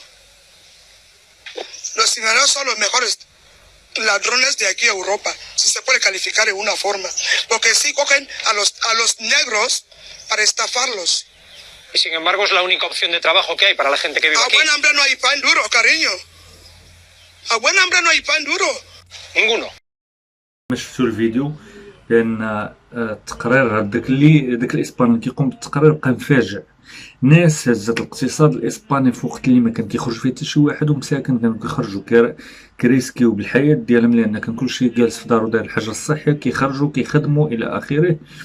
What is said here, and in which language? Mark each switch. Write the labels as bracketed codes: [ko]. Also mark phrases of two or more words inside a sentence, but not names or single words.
[es] Los ciudadanos son los mejores ladrones de aquí a Europa, si se puede calificar en una forma, porque sí cogen a los negros para estafarlos. Y sin embargo es la única opción de trabajo que hay para la gente que vive A aquí. buen hambre no hay pan duro, cariño. A buen hambre no hay pan duro. Ninguno. [ar] ما شفتوا الفيديو، لان التقرير داك الاسباني كيقوم بالتقرير بقى مفاجئ. ناس هزت الاقتصاد الاسباني في وقت اللي ما كان كيخرج فيه حتى شي واحد، ومساكن كانوا كيخرجوا كريسكيو بالحياه ديالهم، لان كان كلشي جالس في دارو داير الحاجه الصحيه، كيخرجوا كيخدموا الى اخره.